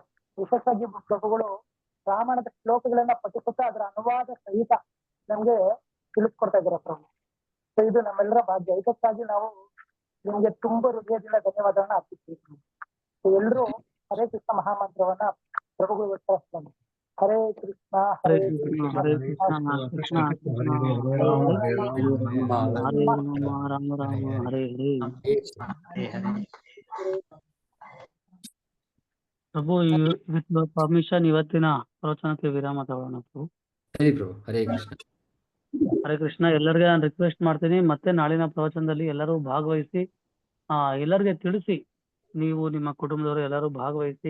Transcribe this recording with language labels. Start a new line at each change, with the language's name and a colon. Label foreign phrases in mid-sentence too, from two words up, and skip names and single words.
Kannada: ವಿಶೇಷವಾಗಿ ಪ್ರಭುಗಳು ರಾಮಾಯಣದ ಶ್ಲೋಕಗಳನ್ನ ಪಠಿಸುತ್ತಾ ಅದರ ಅನುವಾದ ಸಹಿತ ನಮ್ಗೆ ತಿಳಿಸ್ಕೊಡ್ತಾ ಇದ್ದೀರ ಪ್ರಭು. ಇದು ನಮ್ಮೆಲ್ಲರ ಭಾಗ್ಯ. ಇದಕ್ಕಾಗಿ ನಾವು ನಿಮ್ಗೆ ತುಂಬಾ ಹೃದಯದಿಂದ ಧನ್ಯವಾದವನ್ನ ಅರ್ಪಿಸ್ತೀವಿ. ಎಲ್ರೂ
Sanskrit: ಹರೇ ಕೃಷ್ಣ
Kannada: ಮಹಾಮಂತ್ರವನ್ನ ಪ್ರಭುಗಳು ಒತ್ತರಿಸ್ತಾರೆ.
Sanskrit: ಹರೇ ಕೃಷ್ಣ ಹರೇ ಕೃಷ್ಣ ಹರೇ ಕೃಷ್ಣ ಕೃಷ್ಣ ಕೃಷ್ಣ ಹರೇ ರಾಮ ರಾಮ ರಾಮ ಹರೇ ಹರೇ.
Kannada: ಪ್ರಭು,
English: with permission
Kannada: ಇವತ್ತಿನ ಪ್ರವಚನಕ್ಕೆ ವಿರಾಮ ತಗೊಳ್ಳೋಣ ಪ್ರಭು. ಸರಿ ಪ್ರಭು.
Sanskrit: ಹರೇ ಕೃಷ್ಣ. ಹರೇ ಕೃಷ್ಣ.
Kannada: ಎಲ್ಲರಿಗೆ ನಾನು ರಿಕ್ವೆಸ್ಟ್ ಮಾಡ್ತೀನಿ, ಮತ್ತೆ ನಾಳಿನ ಪ್ರವಚನದಲ್ಲಿ ಎಲ್ಲರೂ ಭಾಗವಹಿಸಿ, ಎಲ್ಲರಿಗೆ ತಿಳಿಸಿ, ನೀವು ನಿಮ್ಮ ಕುಟುಂಬದವರು ಎಲ್ಲರೂ ಭಾಗವಹಿಸಿ.